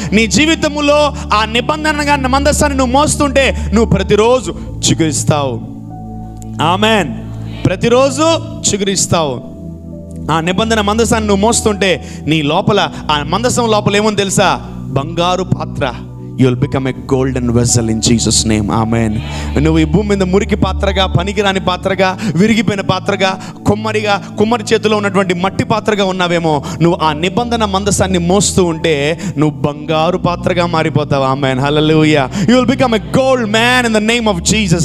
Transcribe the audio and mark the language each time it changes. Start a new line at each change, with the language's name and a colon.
Telugu: నీ జీవితంలో ఆ నిబంధనగా మందసాన్ని నువ్వు మోస్తుంటే నువ్వు ప్రతిరోజు చిగురిస్తావు. ఆమేన్. ప్రతిరోజు చిగురిస్తావు. ఆ నిబంధన మందసాన్ని నువ్వు మోస్తుంటే నీ లోపల, ఆ మందసం లోపల ఏమో తెలుసా? బంగారు పాత్ర.
English: You will become a golden vessel in Jesus' name. Amen.
Telugu: నువ్వు ఈ భూమి మీద మురికి పాత్రగా, పనికిరాని పాత్రగా, విరిగిపోయిన పాత్రగా, కుమ్మరి చేతిలో ఉన్నటువంటి మట్టి పాత్రగా ఉన్నావేమో, నువ్వు ఆ నిబంధన మందసాన్ని మోస్తూ ఉంటే నువ్వు బంగారు పాత్రగా మారిపోతావు.
English: Amen. Hallelujah. You will become a gold man in the name of Jesus.